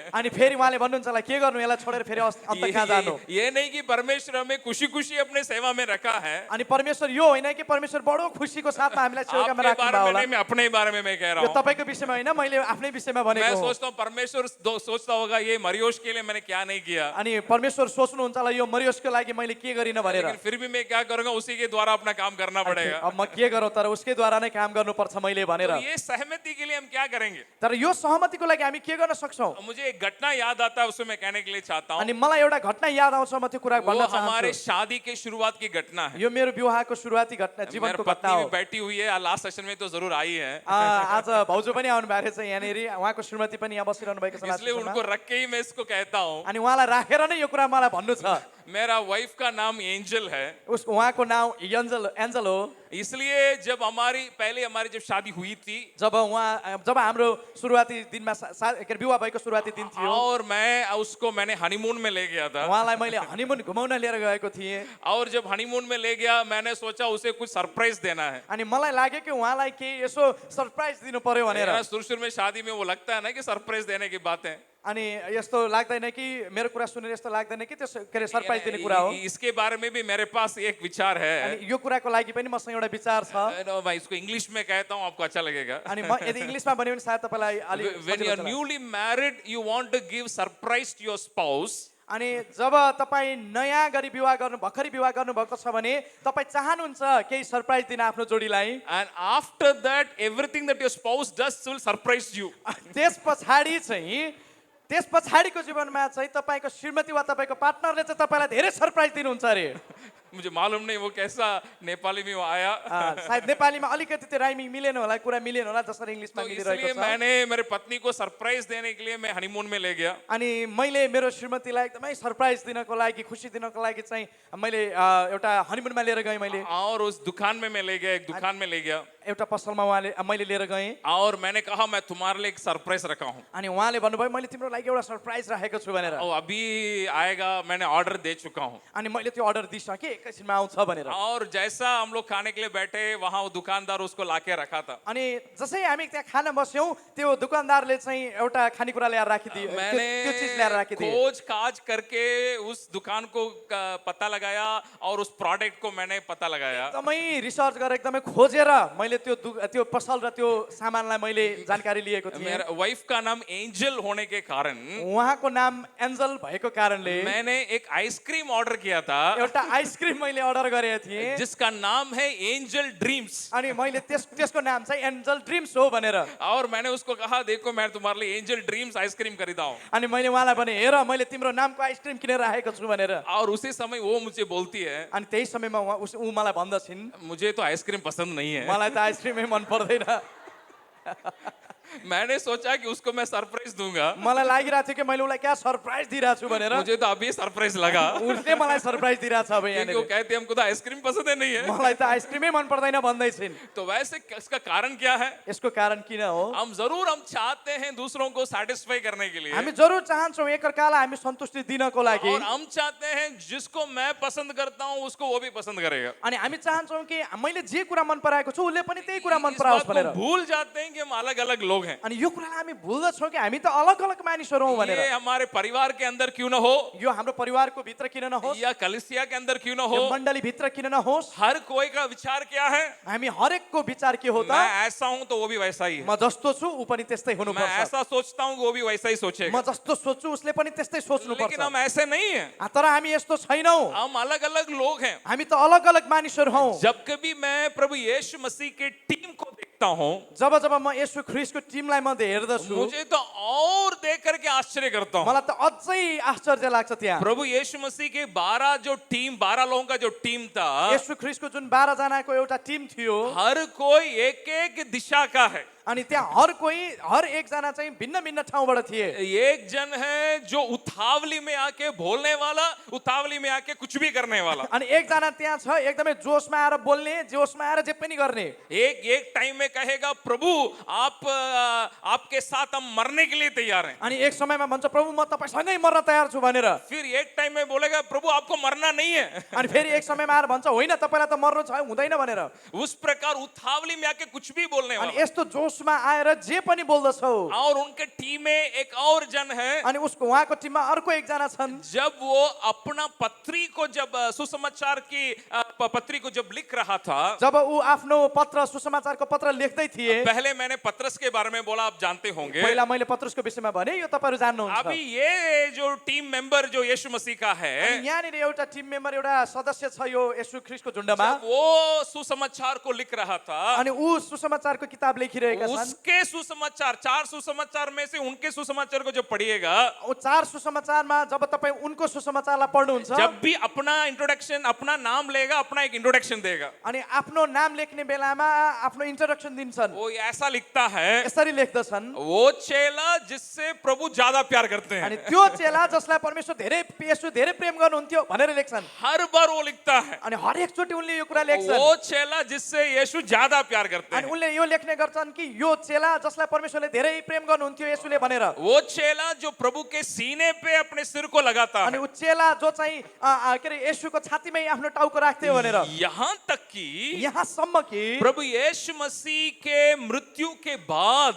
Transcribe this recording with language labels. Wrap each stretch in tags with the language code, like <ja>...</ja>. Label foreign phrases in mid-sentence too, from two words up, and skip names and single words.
<ne>अनि फेरि उहाँले भन्नुहुन्छ होला के गर्नु, यसलाई छोडेर फेरि अन्त कहाँ जानु।</ne> <hi>ये नहीं कि परमेश्वर हमें खुशी खुशी अपने सेवा में रखा है।</hi> <ne>अनि परमेश्वर यो होइन कि परमेश्वर बडो खुसीको साथमा हामीलाई सेवाकामा</ne> <hi>आपके</hi> <ne>राख्नु</ne> <hi>बारे</hi> <ne>होला।</ne> <hi>में नहीं, मैं अपने बारे में मैं कह रहा</hi> <ne>यो</ne> <hi>हूँ।</hi> <ne>तपाईको विषयमा होइन, मैले आफ्नै विषयमा</ne> <hi>मैं</hi> <ne>भनेको हो।</ne> <hi>सोचता हूँ परमेश्वर सोचता होगा ये मरियोश के लिए मैंने क्या नहीं किया,</hi> <ne>अनि परमेश्वर सोच्नुहुन्छ होला यो मरियोसको लागि मैले के गरिन भनेर।</ne> <hi>लेकिन फिर भी मैं क्या करूंगा, उसी के द्वारा अपना काम करना पड़ेगा।</hi> <ne>अब म के गरौँ, तर उसकैद्वारा नै काम गर्नुपर्छ मैले भनेर।</ne> <hi>तो ये सहमति के लिए हम क्या करेंगे?</hi> <ne>तर यो सहमतिको लागि हामी के गर्न सक्छौँ?</ne> <hi>मुझे एक घटना याद आता है, उसे मैं कहने के लिए चाहता हूँ।</hi> <ne>अनि मलाई एउटा घटना याद आउँछ, म त्यो कुरा</ne> <hi>वो</hi> <ne>भन्न</ne> <hi>हमारे</hi> <ne>चाहन्छु।</ne> <hi>शादी के शुरुआत की घटना है।</hi> <ne>यो मेरो विवाहको सुरुवाती घटना,</ne> <hi>मेरी</hi> <ne>जीवनको घटना</ne> <hi>पत्नी</hi> <ne>हो।</ne> <hi>भी बैठी हुई है, लास्ट सेशन में तो जरूर आई है,</hi> <ne>आज भाउजू पनि आउनु भएको रहेछ यहाँनिर, उहाँको श्रीमती पनि यहाँ बसिरहनु भएको छ last</ne> <hi>इसलिए</hi> <ne>session मा।</ne> <hi>उनको रख के ही मैं इसको कहता हूँ।</hi> <ne>अनि उहाँलाई राखेर नै यो कुरा मलाई भन्नु छ।</ne> <hi>मेरा वाइफ का नाम एंजल है,</hi> <ne>उहाँको नाम एन्जल हो।</ne> <hi>इसलिए जब हमारी जब शादी हुई थी</hi> <ne>जब हाम्रो सुरुवाती दिनमा के अरे विवाह भएको सुरुवाती दिन थियो,</ne> <hi>और मैंने हनीमून में ले गया था,</hi> <ne>उहाँलाई मैले हनीमुन घुमाउन लिएर गएको थिएँ।</ne> <hi>और जब हनीमून में ले गया मैंने सोचा उसे कुछ सरप्राइज देना है।</hi> <ne>अनि मलाई लाग्यो कि उहाँलाई केही यसो सरप्राइज दिनु पर्यो भनेर।</ne> <hi>शुरू में शादी में वो लगता है ना कि सरप्राइज देने की बात है,</hi> <ne>अनि यस्तो लाग्दैन कि मेरो कुरा सुनेर यस्तो लाग्दैन कि त्यो के अरे सरप्राइज दिने कुरा हो।</ne> <hi>इसके बारे में भी मेरे पास एक विचार है।</hi> <ne>अनि यो कुराको लागि पनि मसँग एउटा विचार छ।</ne> <hi>मैं इसको इंग्लिश में कहता हूँ, आपको अच्छा लगेगा।</hi> <ne>अनि म यदि इङ्ग्लिसमा भन्यो भने सायद तपाईलाई अलि</ne> <en>When you are newly married, you want to give surprise to your spouse.</en> <ne>अनि जब तपाईँ नयाँ गरी भर्खरै विवाह गर्नुभएको छ भने तपाईँ चाहनुहुन्छ केही सरप्राइज दिन आफ्नो जोडीलाई।</ne> <en>And after that, everything that your spouse does will surprise you.</en> <ne>त्यस पछाडिको जीवनमा चाहिँ तपाईँको श्रीमती वा तपाईँको पार्टनरले चाहिँ तपाईँलाई धेरै सरप्राइज दिनुहुन्छ अरे।</ne> <hi>मुझे मालूम नहीं वो कैसा नेपाली में वो आया।</hi> <ne>सायद नेपालीमा अलिकति त्यो राइमिङ मिलेन होला, कुरा मिलेन होला, जसरी इङ्ग्लिसमा</ne> <hi>तो</hi> <ne>मिलिरहेको</ne> <hi>इसलिए</hi> <ne>छ।</ne> <hi>मैंने मेरे पत्नी को सरप्राइज देने के लिए मैं हनीमून में ले गया।</hi> <ne>अनि मैले मेरो श्रीमतीलाई एकदमै सरप्राइज दिनको लागि, खुसी दिनको लागि चाहिँ मैले एउटा हनीमुनमा लिएर गएँ मैले।</ne> <hi>और उस दुकान में मैं ले गया, एक दुकान में ले गया,</hi> <ne>एउटा पसलमा मैले लिएर गएँ।</ne> <hi>और मैंने कहा मैं तुम्हारे लिए एक सरप्राइज रखा हूँ,</hi> <ne>अनि उहाँले भन्नुभयो मैले तिम्रो लागि एउटा सरप्राइज राखेको छु भनेर।</ne> <hi>और अभी आएगा, मैंने ऑर्डर दे चुका हूँ।</hi> <ne>अनि मैले त्यो अर्डर दिइसकेँ, एकैछिनमा आउँछ भनेर।</ne> <hi>और जैसा हम लोग खाने के लिए बैठे, वहाँ वो दुकानदार उसको लाके रखा था।</hi> <ne>अनि जसै हामी त्यहाँ खान बस्यौँ, त्यो दुकानदारले चाहिँ एउटा खानेकुरा ल्याएर राखिदियो, त्यो चिज ल्याएर राखिदियो।</ne> <hi>खोज काज करके उस दुकान को पता लगाया और उस प्रोडक्ट को मैंने पता लगाया।</hi> <ne>एकदमै रिसर्च गरेर एकदमै खोजेर मैले त्यो पसल र त्यो सामानलाई मैले जानकारी लिएको थिएँ।</ne> <hi>मेरा वाइफ का नाम एंजल होने के कारण</hi> <ne>उहाँको नाम एन्जल भएको कारणले</ne> <hi>मैंने एक आइसक्रीम ऑर्डर किया था,</hi> <ne>एउटा आइसक्रिम मैले अर्डर गरेको थिएँ,</ne> <hi>जिसका नाम है एंजल ड्रीम्स।</hi> <ne>अनि मैले त्यसको नाम चाहिँ एन्जल ड्रिम्स हो भनेर।</ne> <hi>और मैंने उसको कहा देखो मैं तुम्हारे लिए एंजल ड्रीम्स आइसक्रीम खरीदा हूँ।</hi> <ne>अनि मैले उहाँलाई भने हेर मैले तिम्रो नामको आइसक्रिम किनेर राखेको छु भनेर।</ne> <hi>और उसी समय वो मुझे बोलती है,</hi> <ne>अनि त्यही समयमा ऊ मलाई भन्दछिन्,</ne> <hi>मुझे तो आइसक्रीम पसंद नहीं है।</hi> <ne>मलाई त आइसक्रिमै मन पर्दैन।</ne> <hi>मैंने सोचा कि उसको मैं सरप्राइज दूंगा,</hi> <ne>मलाई लागिरहेको थियो कि मैले उसलाई क्या सरप्राइज दिइरहेको छु भनेर।</ne> <hi>मुझे तो अभी सरप्राइज लगा,</hi> <ne>उसले मलाई सरप्राइज दिइरहेछ अब</ne> <hi>क्योंकि वो</hi> <ne>यहाँनिर।</ne> <hi>कहते हमको तो आइसक्रिम पसंद है नहीं है।</hi> <ne>मलाई त आइसक्रिमै मन पर्दैन भन्दैछिन्।</ne> <hi>तो वैसे इसका कारण क्या है?</hi> <ne>यसको कारण किन हो?</ne> <hi>हम चाहते हैं दूसरों को सेटिस्फाई करने के लिए,</hi> <ne>हामी जरुर चाहन्छौँ एकअर्कालाई हामी सन्तुष्टि दिनको लागि।</ne> <hi>और हम चाहते हैं जिसको मैं पसंद करता हूँ उसको वो भी पसंद करेगा।</hi> <ne>अनि हामी चाहन्छौँ कि मैले जे कुरा मन पराएको छु उसले पनि त्यही कुरा मन</ne> <hi>इस</hi> <ne>पराओस्</ne> <hi>बात</hi> <ne>भनेर।</ne> <hi>को भूल जाते हैं कि हम अलग अलग लोग हैं।</hi> <ne>अनि यो कुरालाई हामी भुल्दछौँ कि हामी त अलग अलग मानिसहरू हौँ भनेर।</ne> <hi>ये हमारे परिवार के अंदर क्यों ना हो,</hi> <ne>यो हाम्रो परिवारको भित्र किन नहोस्,</ne> <hi>या कलिसिया के अंदर क्यों ना</hi> <ne>यो</ne> <hi>हो,</hi> <ne>मण्डली भित्र किन नहोस्,</ne> <hi>हर कोई का विचार क्या है?</hi> <ne>हामी हरेकको विचार के हो त?</ne> <hi>मैं ऐसा हूँ तो वो भी वैसा ही है,</hi> <ne>म जस्तो छु ऊ पनि त्यस्तै</ne> <hi>मैं</hi> <ne>हुनुपर्छ,</ne> <hi>ऐसा सोचता हूँ वो भी वैसा ही</hi> <ne>म</ne> <hi>सोचेगा।</hi> <ne>जस्तो सोच्छु उसले पनि त्यस्तै सोच्नुपर्छ।</ne> <hi>लेकिन हम ऐसे नहीं हैं,</hi> <ne>तर हामी यस्तो छैनौँ,</ne> <hi>हम अलग अलग लोग हैं।</hi> <ne>हामी त अलग अलग मानिसहरू हौँ।</ne> <hi>जब कभी मैं प्रभु यीशु मसीह के टीम को देखता हूँ,</hi> <ne>जब जब म येशू ख्रीष्टको टिमलाई म हेर्दछु,</ne> <hi>मुझे तो और देख करके आश्चर्य करता हूँ।</hi> <ne>मलाई त अझै आश्चर्य लाग्छ त्यहाँ।</ne> <hi>प्रभु यीशु मसीह के 12 लोगों का जो टीम था,</hi> <ne>येशू ख्रीष्टको जुन 12 जनाको एउटा टिम थियो,</ne> <hi>हर कोई एक एक दिशा का है।</hi> <ne>अनि त्यहाँ हर एकजना चाहिँ भिन्न भिन्न ठाउँबाट थिए।</ne> <hi>एक जन है जो उतावली में आके बोलने वाला, उतावली में आके कुछ भी करने वाला।</hi> <ne>अनि एकजना त्यहाँ छ एकदमै जोशमा आएर बोल्ने, जोशमा आएर जे पनि गर्ने।</ne> <hi>एक टाइम में कहेगा प्रभु आपके साथ हम मरने के लिए तैयार हैं।</hi> <ne>अनि एक समयमा भन्छ प्रभु म तपाईसँगै मर्न तयार छु भनेर।</ne> <hi>फिर एक टाइम में बोलेगा प्रभु आपको मरना नहीं है।</hi> <ne>अनि फेरि एक समयमा आएर भन्छ होइन तपाईलाई त मर्नु छ हुँदैन भनेर।</ne> <hi>उस प्रकार उतावली में आके कुछ भी बोलने</hi> <ne>अनि</ne> <hi>वाला।</hi> <ne>यस्तो जोशमा आएर जे पनि बोल्दछौ।</ne> <hi>और उनके टीम में एक और जन है,</hi> <ne>अनि उसको उहाँको टिममा अर्को एकजना छन्।</ne> <hi>जब वो अपना पत्री को जब सुसमाचार की पत्री को जब लिख रहा था,</hi> <ne>जब ऊ आफ्नो पत्र सुसमाचारको पत्र लेख्दै थिए।</ne> <hi>पहले मैंने पतरस के बारे में बोला, आप जानते होंगे।</hi> <ne>पहिला मैले पत्रुसको विषयमा भने, यो तपाईहरु जान्नुहुन्छ।</ne> <hi>अभी ये जो</hi> <en>team member</en> <hi>जो यीशु मसीह का है,</hi> <ne>अनि यहाँनिर एउटा</ne> <en>team member,</en> <ne>एउटा सदस्य छ यो येशू ख्रीष्टको झुण्डमा।</ne> <hi>जब वो सुसमाचार को लिख रहा था,</hi> <ne>अनि ऊ सुसमाचारको किताब लेखिरहेका छन्।</ne> <hi>उसके सुसमाचार, 4 सुसमाचार में से उनके सुसमाचार को जब पढ़िएगा,</hi> <ne>ओ 4 सुसमाचारमा जब तपाई उनको सुसमाचारलाई पढ्नुहुन्छ,</ne> <hi>जब भी अपना इंट्रोडक्शन, अपना नाम लेगा, अपना एक इंट्रोडक्शन देगा,</hi> <ne>अनि आफ्नो नाम लेख्ने बेलामा आफ्नो इन्ट्रोडक्सन दिन्छन्।</ne> <hi>वो ऐसा लिखता है,</hi> <ne>यसरी लेख्दछन्,</ne> <hi>वो चेला जिससे प्रभु ज्यादा प्यार करते</hi> <ne>अनि</ne> <hi>हैं।</hi> <ne>त्यो चेला जसलाई परमेश्वर धेरै येशू धेरै प्रेम गर्नुहुन्थ्यो भनेर लेख्छन्।</ne> <hi>हर बार वो लिखता है,</hi> <ne>अनि हरेक चोटि उनले यो कुरा लेख्छन्।</ne> <hi>वो चेला जिससे यीशु ज्यादा प्यार करते</hi> <ne>अनि</ne> <hi>हैं।</hi> <ne>उनले यो लेख्ने गर्छन् कि यो चेला जसलाई परमेश्वरले धेरै प्रेम गर्नुहुन्थ्यो येशूले भनेर।</ne> <hi>वो चेला जो प्रभु के सीने पे अपने सिर को लगाता</hi> <ne>अनि</ne> <hi>है,</hi> <ne>ऊ चेला जो चाहिँ के अरे येशूको छातीमै आफ्नो टाउको राख्थ्यो भनेर।</ne> <hi>यहाँ तक कि</hi> <ne>यहाँसम्म कि</ne> <hi>प्रभु यीशु मसीह के मृत्यु के बाद,</hi>